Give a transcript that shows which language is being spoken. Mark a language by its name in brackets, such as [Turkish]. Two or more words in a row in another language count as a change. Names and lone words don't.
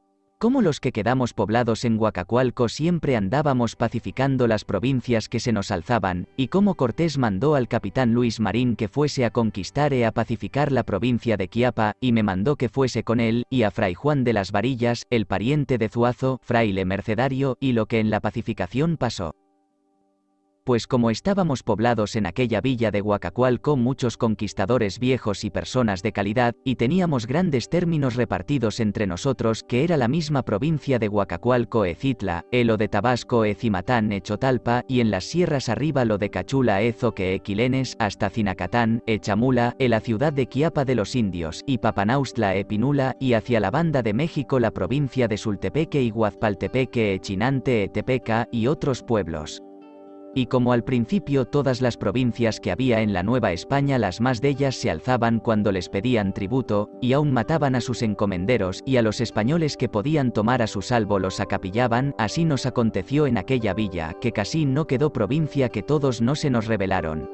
[Spanish] Cómo los que quedamos poblados en Guacacualco siempre andábamos pacificando las provincias que se nos alzaban, y cómo Cortés mandó al capitán Luis Marín que fuese a conquistar e a pacificar la provincia de Quiapa, y me mandó que fuese con él, y a fray Juan de las Varillas, el pariente de Zuazo, fraile mercedario, y lo que en la pacificación pasó. Pues como estábamos poblados en aquella villa de Guacacualco muchos conquistadores viejos y personas de calidad, y teníamos grandes términos repartidos entre nosotros, que era la misma provincia de Guacacualco e Citla, lo de Tabasco e Cimatán e Chotalpa, y en las sierras arriba lo de Cachula e Zoque e Quilenes, hasta Cinacatán, e Chamula, la ciudad de Quiapa de los indios, y Papanaustla e Pinula, y hacia la banda de México la provincia de Sultepeque y Guazpaltepeque e Chinante e Tepeca, y otros pueblos. Y como al principio todas las provincias que había en la Nueva España las más de ellas se alzaban cuando les pedían tributo, y aún mataban a sus encomenderos, y a los españoles que podían tomar a su salvo los acapillaban, así nos aconteció en aquella villa, que casi no quedó provincia que todos no se nos rebelaron.